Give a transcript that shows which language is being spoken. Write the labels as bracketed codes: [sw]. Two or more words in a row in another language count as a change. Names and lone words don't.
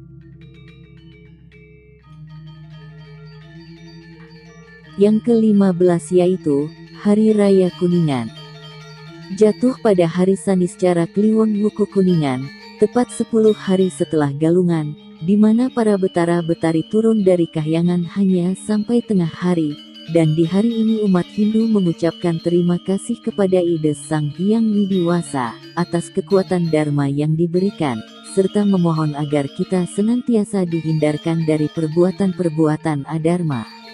[id] Yang ke-15 yaitu Hari Raya Kuningan. Jatuh pada hari Saniscara Kliwon Wuku Kuningan, tepat 10 hari setelah Galungan, di mana para betara-betari turun dari kahyangan hanya sampai tengah hari, dan di hari ini umat Hindu mengucapkan terima kasih kepada Ida Sang Hyang Widiwasa, atas kekuatan Dharma yang diberikan, serta memohon agar kita senantiasa dihindarkan dari perbuatan-perbuatan adharma.